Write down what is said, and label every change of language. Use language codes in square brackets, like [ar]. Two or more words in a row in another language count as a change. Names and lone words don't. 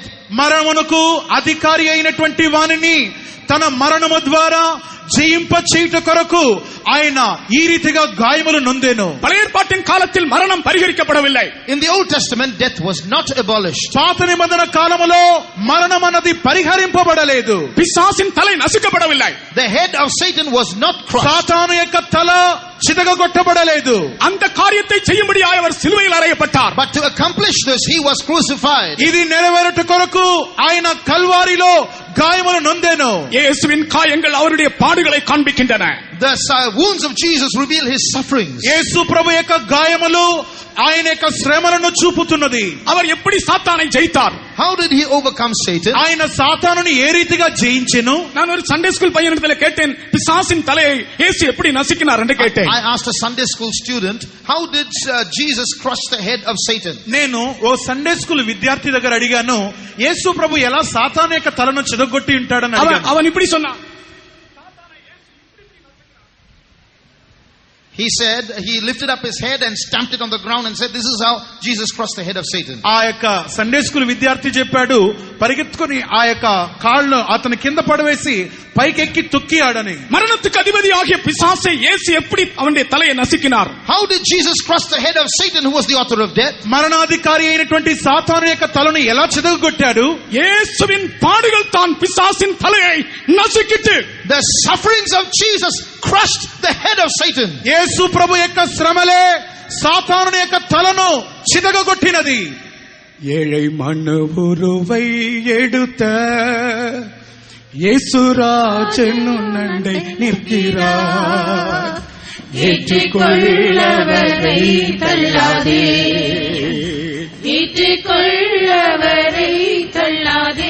[te] మరణమునకు అధికారి అయినటువంటి వానిని తన మరణము ద్వారా జయింప చేయుట కొరకు ఆయన ఈ రీతిగా గాయములు నొందెను. [ta] பழைய ஏற்பாட்டின் காலத்தில் மரணம் பரிகரிக்கப்படவில்லை. [en] In the Old Testament, death was not abolished. [te] పాత నిబంధన కాలములో మరణం అన్నది పరిహరింపబడలేదు. [ta] பிசாசின் தலை நசுக்கப்படவில்லை. [en] The head of Satan was not crushed. [te] సాతాను యొక్క తల చితగొట్టబడలేదు. [ta] அந்த காரியத்தை செய்யும்படியாக அவர் சிலுவையில் அறையப்பட்டார். [en] But to accomplish this, he was crucified. [te] ఇది నెరవేరుట కొరకు ఆయన కల్వారిలో గాయములు నొందెను. [ta] இயேசுவின் காயங்கள் அவருடைய பாடுகளை காண்பிக்கின்றன. [en] The wounds of Jesus reveal his sufferings. [te] యేసు ప్రభు యొక్క గాయములు ఆయన యొక్క శ్రమలను చూపుతున్నది. [ta] அவர் எப்படி சாத்தானை ஜெயித்தார்? [en] How did he overcome Satan? [te] ఆయన సాతానుని ఏ రీతిగా జయించెను? [ta] நான் ஒரு [en] Sunday school [ta] பையனிடத்துல கேட்டேன், பிசாசின் தலையை இயேசு எப்படி நசுக்கினார் என்று கேட்டேன். [en] I asked a Sunday school student, how did Jesus crush the head of Satan? [te] నేను ఓ [en] Sunday school [te] విద్యార్థి దగ్గర అడిగాను, యేసు ప్రభు ఎలా సాతాను యొక్క తలను చిదగొట్టి ఉంటాడని అడిగాను. [ta] அவன் இப்படி சொன்னான். [en] He said, he lifted up his head and stamped it on the ground and said, this is how Jesus crushed the head of Satan. [te] ఆ యొక్క [en] Sunday school [te] విద్యార్థి చెప్పాడు, పరిగెత్తుకుని ఆ యొక్క కాళ్ళు అతని కింద పడవేసి పైకెక్కి తొక్కి ఆడని. [ta] மரணத்துக்கு அதிபதி ஆகிய பிசாசை இயேசு எப்படி அவனுடைய தலையை நசுக்கினார்? [en] How did Jesus crush the head of Satan, who was the author of death? [te] మరణాధికారి అయినటువంటి సాతాను యొక్క తలను ఎలా చితగొట్టాడు? [ta] இயேசுவின் பாடுகள் தான் பிசாசின் தலையை நசுக்கிட்டு. [en] The sufferings of Jesus crushed the head of Satan. [te] యేసు ప్రభు యొక్క శ్రమలే సాతాను యొక్క తలను చితగొట్టినది. [ta] ஏழை மனுவுருவை எடுத்த இயேசுராஜன் உன்னண்டை நிற்கிறார். ஏற்றுக்கொள்ளவரை தள்ளாதே, ஏற்றுக்கொள்ளவரை தள்ளாதே.